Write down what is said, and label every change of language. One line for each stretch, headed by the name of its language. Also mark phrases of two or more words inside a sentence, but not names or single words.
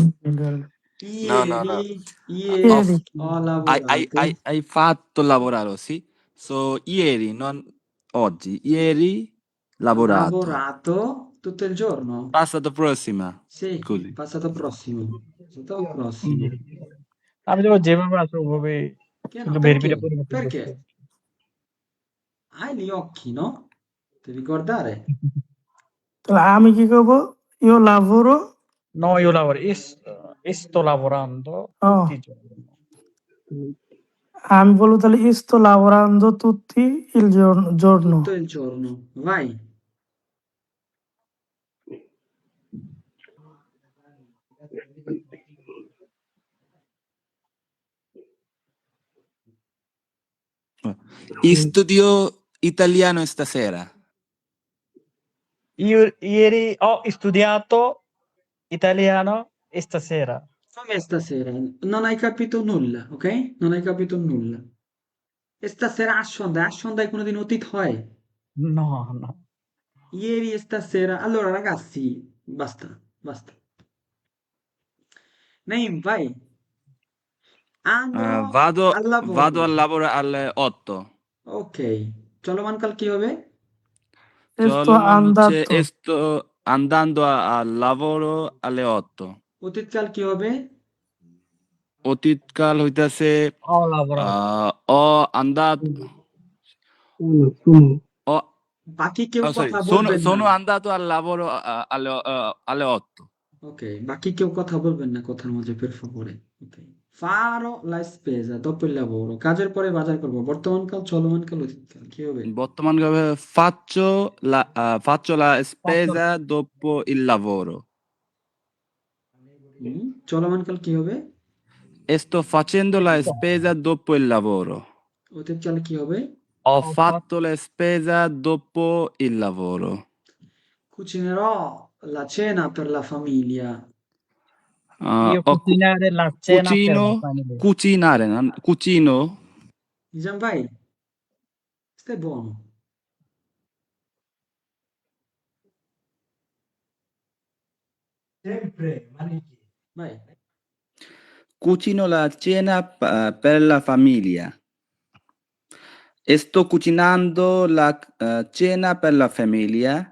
Italian: No, no, no. Ieri, Ho ieri f- ho hai lavorato. fatto lavorare, sì? So, ieri, non oggi. Ieri Ho lavorato. lavorato tutto il giorno. Passato prossima. Sì, Così. passato prossimo. Passato হুম। prossimo.
Bangla: আমি তো যেভাবে আছে ওভাবে
Italian: Che
Bangla: শুধু
Italian: no?
Bangla: বেরিয়ে
Italian: Perché?
Bangla: পরিবর্তন করছি।
Italian: Perché? Hai gli occhi, no? Devi guardare.
Bangla: তাহলে আমি কি করবো?
Italian: io lavoro. No, io lavoro, sto lavorando ও, tutti i giorni.
Bangla: আমি বলবো তাহলে
Italian: isto lavorando tutti il giorno. Tutto il giorno. Vai. Studio italiano stasera. Io ieri ho studiato italiano e stasera. Come stasera? Non hai capito nulla, ok? Non hai capito nulla. E stasera a
Bangla: সন্ধ্যায় কোনোদিন অতীত হয়?
Italian: No, no. Ieri e stasera. Allora ragazzi, basta, basta. Naim, vai. Andrò al Vado lavoro. al lavoro alle 8.
Bangla: Ok. চলমান কাল কি হবে?
Italian: ইস্তো Solomon আন্দাতো। sto andando al lavoro alle 8.
Bangla: অতীত কাল কি হবে? অতীতকাল হইতাছে
Italian: Ho lavorato. ও andato Sono o
Bangla: বাকি কেউ
English: oh, sorry
Bangla: কথা
Italian: sono
Bangla: বলবেন না।
Italian: sono andato al lavoro alle 8.
Bangla: Ok, বাকি কেউ কথা বলবেন না কথার মাঝে,
Italian: per favore. Ok. Farò la spesa dopo il lavoro.
Bangla: কাজের পরে বাজার করব। বর্তমান কাল, চলমান কাল, অতীত কাল কি হবে?
Italian: বর্তমানভাবে faccio la spesa dopo il lavoro.
Bangla: চলমান কাল কি হবে?
Italian: E sto facendo la spesa dopo il lavoro.
Bangla: অতীত কাল কি হবে?
Italian: Ho fatto la spesa dopo il lavoro. Cucinerò la cena per la famiglia. Io Ho cucinare la cena per la famiglia. cucinare, cucino.
Bangla: নিজাম ভাই,
Italian: stai buono. Vai. Cucino la cena per la famiglia. E sto cucinando la cena per la famiglia.